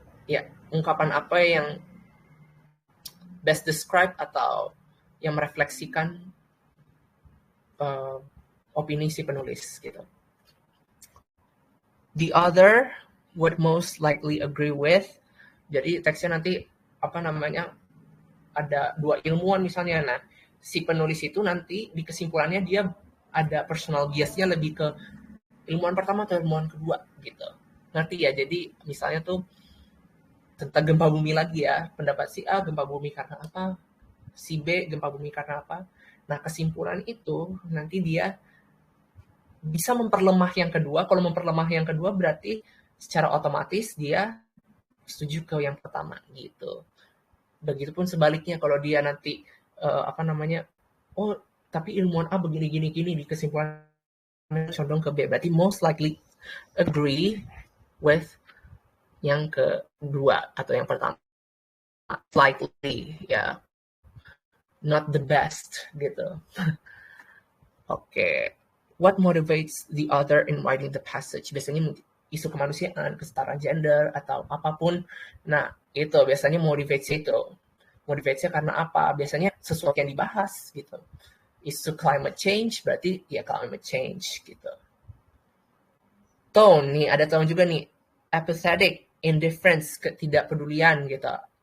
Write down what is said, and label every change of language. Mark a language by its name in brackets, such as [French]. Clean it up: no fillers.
[Indonesian] Ya, ungkapan apa yang [English] best describe [Indonesian] atau yang merefleksikan opini si penulis gitu. [English] The other would most likely agree with. [Indonesian] Jadi teksnya nanti apa namanya? Ada dua ilmuwan misalnya. Nah, si penulis itu nanti di kesimpulannya dia ada personal biasnya lebih ke ilmuwan pertama atau ilmuwan kedua gitu. Ngerti ya? Jadi misalnya tuh tentang gempa bumi lagi ya. Pendapat si A gempa bumi karena apa? Si B gempa bumi karena apa? Nah, kesimpulan itu nanti dia bisa memperlemah yang kedua. Kalau memperlemah yang kedua berarti secara otomatis dia setuju ke yang pertama gitu. Begitupun sebaliknya kalau dia nanti apa namanya, oh tapi ilmuwan A begini gini gini di kesimpulan condong ke B, berarti [English] most likely agree with [Indonesian] yang kedua atau yang pertama. [English] Slightly ya, not the best gitu. Oke. What motivates the author in writing the passage? [Indonesian] Biasanya isu kemanusiaan, kesetaraan gender, atau apapun. Nah, itu biasanya motivasi itu. Motivasinya karena apa? Biasanya sesuatu yang dibahas gitu. Isu climate change, berarti ya climate change gitu. Tone, nih ada tone juga nih. Apathetic, indifference, ketidakpedulian gitu.